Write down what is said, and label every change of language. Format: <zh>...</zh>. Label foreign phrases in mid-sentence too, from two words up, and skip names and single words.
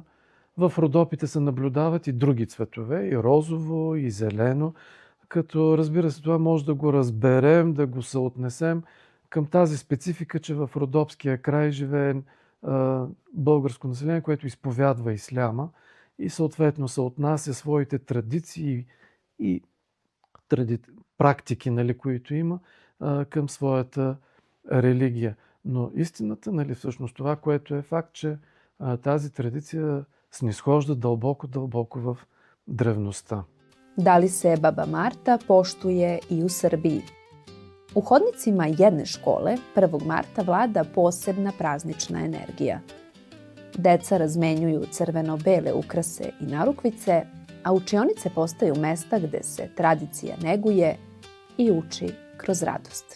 <bg>В Родопите се наблюдават и други цветове, и розово, и зелено, като разбира се това може да го разберем, да го съотнесем към тази специфика, че в Родопския край живее българско население, което изповядва исляма и съответно съотнася своите традиции и практики, които има, към своята религия. Но истината, всъщност това, което е факт, че тази традиция снизхожда дълбоко в древността.</bg> <sr>Da li se baba Marta poštuje i u Srbiji? U hodnicima jedne škole 1. marta vlada posebna praznična energija. Deca razmenjuju crveno-bele ukrase i narukvice, a učionice postaju mesta gde se tradicija neguje i uči kroz radost.</sr>